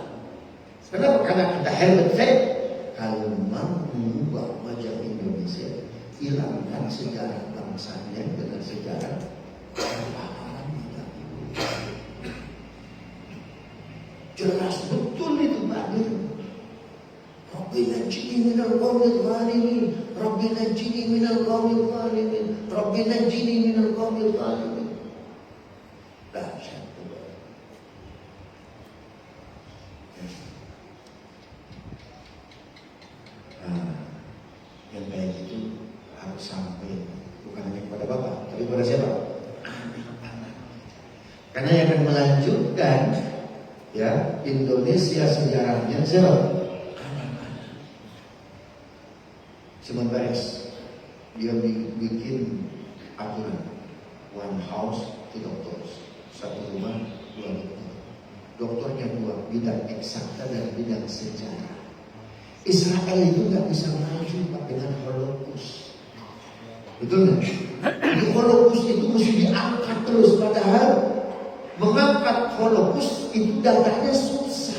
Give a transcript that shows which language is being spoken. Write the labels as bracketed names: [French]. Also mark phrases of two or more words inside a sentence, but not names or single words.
[Indonesian] Kenapa? Karena kita helmet fact. Kalau mau mengubah wajah Indonesia, hilangkan sejarah bangsanya dengan sejarah pahlawan kita. Jelas betul itu Pak. [Arabic] رب نجني من القوم الظالمين، رب نجني من القوم الظالمين، رب نجني من القوم الظالمين. [Indonesian] Dahsyat. Yang kayak gitu harus sampai bukan hanya kepada Bapak, tapi kepada siapa? Anak-anak. Karena yang akan melanjutkan ya Indonesia sejarahnya siapa? Simon Paris, dia bikin aturan [English] one house two doctors, [Indonesian] satu rumah dua dokter. Dokternya dua, bidang eksakta dan bidang sejarah. Israel itu nggak bisa maju Pak dengan Holocaust, betul nggak? Di Holocaust itu mesti diangkat terus, padahal mengangkat Holocaust itu datanya susah.